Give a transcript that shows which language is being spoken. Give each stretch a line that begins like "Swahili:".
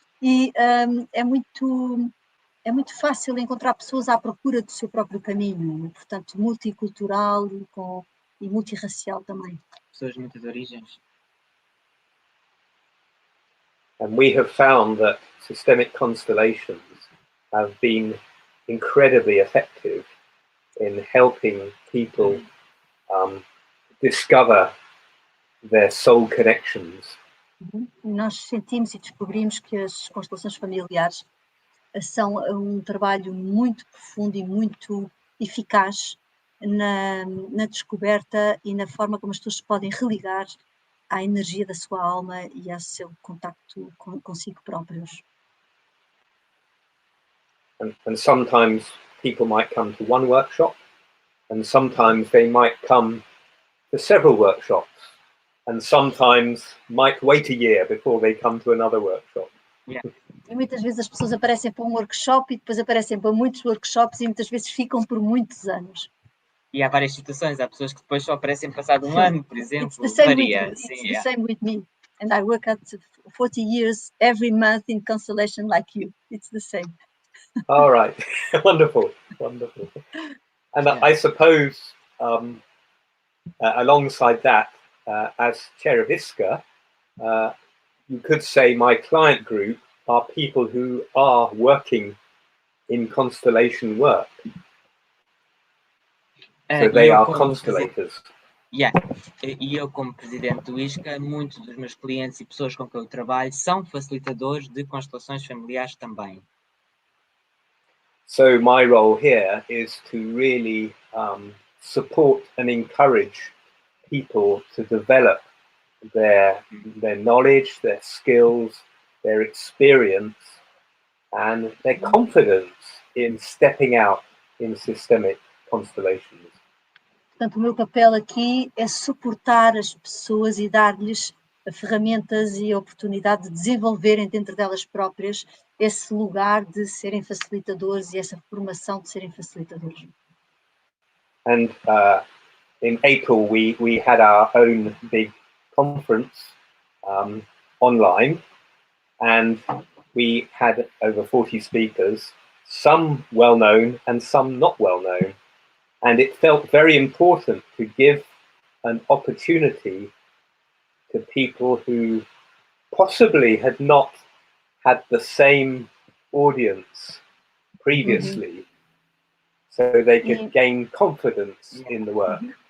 Portuguese: E é muito fácil encontrar pessoas à procura do seu próprio caminho, portanto multicultural e multirracial também. Pessoas de muitas origens.
English: And we have found that systemic constellations have been incredibly effective in helping people discover their soul connections.
Portuguese: Nós sentimos e descobrimos que as constelações familiares são um trabalho muito profundo e muito eficaz na descoberta e na forma como as pessoas se podem religar à energia da sua alma e ao seu contacto consigo próprios.
English: And sometimes people might come to one workshop, and sometimes they might come to several workshops, and sometimes might wait a year before they come to another workshop. Yeah.
Portuguese: E muitas vezes as pessoas aparecem para um workshop e depois aparecem para muitos workshops e muitas vezes ficam por muitos anos. E há várias situações, há pessoas que depois só aparecem passado um ano, por exemplo.
English: It's the same with me. And I work at 40 years every month in constellation like you. It's the same. All right. Wonderful. And I suppose alongside that, as chair of ISCA, you could say my client group are people who are working in constellation work. So they are constellators.
Portuguese: E eu, como presidente do ISCA, muitos dos meus clientes e pessoas com quem eu trabalho são facilitadores de constelações familiares também.
English: So my role here is to really support and encourage people to develop their knowledge, their skills, their experience, and their confidence in stepping out in systemic constellations.
Portuguese: Portanto, o meu papel aqui é suportar as pessoas e dar-lhes ferramentas e a oportunidade de desenvolverem dentro delas próprias esse lugar de serem facilitadores e essa formação de serem facilitadores.
English: And in April, we had our own big conference online, and we had over 40 speakers, some well-known and some not well-known. And it felt very important to give an opportunity to people who possibly had not had the same audience previously, so they could gain confidence in the work.